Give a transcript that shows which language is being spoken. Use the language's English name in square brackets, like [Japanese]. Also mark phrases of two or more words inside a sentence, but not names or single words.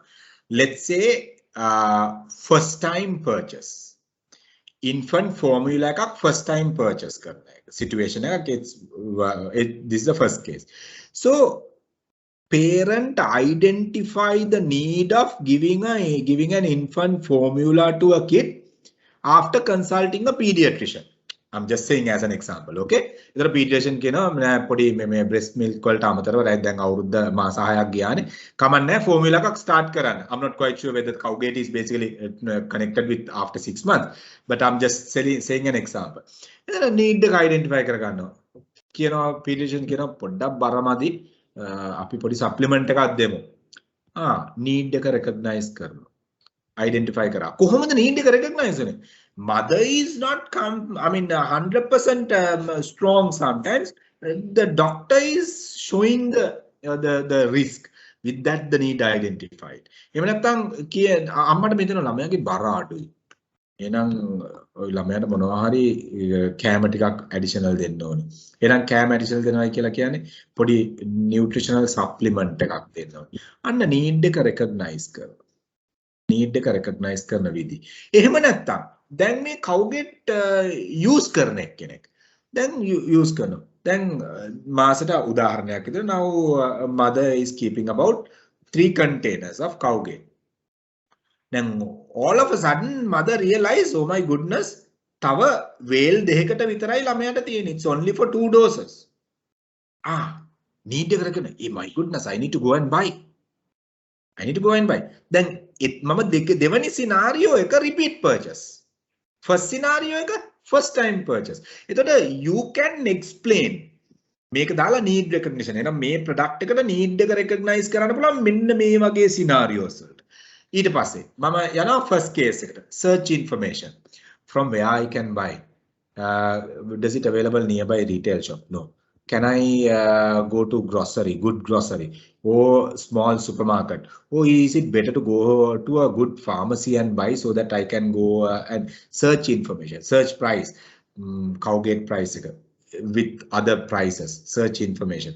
[English] Let's say first time purchase. Infant formula එකක් first time purchase [Sinhala] කරන එක. [English] Situation එකක් this is the first case. So parent identify the need of giving an infant formula to a kid after consulting a pediatrician. I'm just saying as an example, okay? [Sinhala] ඉතර pediatrician කියනවා පොඩි මේ [English] breast milk [Sinhala] වලට අමතරව දැන් අවුරුද්ද මාස 6ක් ගියානේ කමන්නේ formula එකක් start කරන්න. [English] I'm not quite sure whether cowgate is basically connected with after 6 months, but I'm just saying an example. [Sinhala] ඉතර need එක identify කරගන්නවා. කියනවා pediatrician කියනවා පොඩ්ඩක් බරමදි අපි පොඩි supplement එකක් දෙමු. need එක recognize කරනවා. Identify කරා. කොහොමද need එක recognize වෙන්නේ? [English] Mother is not 100% strong sometimes. The doctor is showing the risk. With that the need identified. [Sinhala] එහෙම නැත්නම් අම්මට මෙතන ළමයාගේ බර අඩුයි. එහෙනම් ඔය ළමයාට මොනවා හරි කැම ටිකක් ඇඩිෂනල් දෙන්න ඕනේ. එහෙනම් කැම ඇඩිෂනල් දෙනවයි කියලා කියන්නේ පොඩි [English] nutritional supplement [Sinhala] එකක් දෙන්න ඕනේ. අන්න need එක recognize කරනවා. need එක recognize කරන විදි. එහෙම නැත්නම් දැන් මේ කවුගෙට් use කරන එක්කෙනෙක්. [English] දැන් use [Sinhala] කරනවා. දැන් මාසෙට උදාහරණයක් විදිහට [English] now mother is keeping about 3 containers of cowgate. Then all of a sudden mother realize, oh my goodness, [Sinhala] තව වේල් දෙකකට විතරයි ළමයාට තියෙන්නේ. [English] It's only for 2 doses. need [Sinhala] එක කරගෙන, [English] my goodness, I need to go and buy. Then [Sinhala] මම දෙවනි [English] scenario එක repeat purchase. First scenario එක first time purchase. එතකොට you can explain [Sinhala] මේක දාලා [English] need recognition. [Sinhala] එහෙනම් මේ product එකට need එක recognize කරන්න පුළුවන් මෙන්න මේ වගේ scenarios වලට. ඊට පස්සේ මම යනවා [English] first case [Sinhala] එකට. [English] Search information from where I can buy. Does it available nearby retail shop? No. Can I go to grocery, good grocery, or small supermarket? Or is it better to go to a good pharmacy and buy so that I can go and search information, search price, cowgate price with other prices, search information.